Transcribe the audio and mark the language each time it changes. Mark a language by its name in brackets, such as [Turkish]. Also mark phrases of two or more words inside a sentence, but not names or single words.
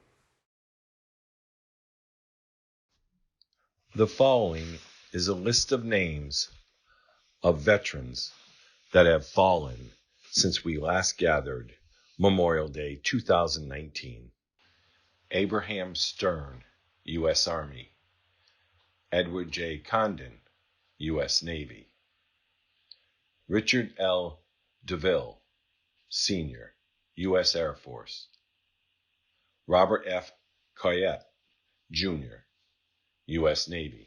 [English] The following is a list of names of veterans that have fallen since we last gathered Memorial Day 2019. Abraham Stern, U.S. Army. Edward J. Condon, U.S. Navy. Richard L. DeVille, Sr., U.S. Air Force. Robert F. Coyette, Jr., U.S. Navy.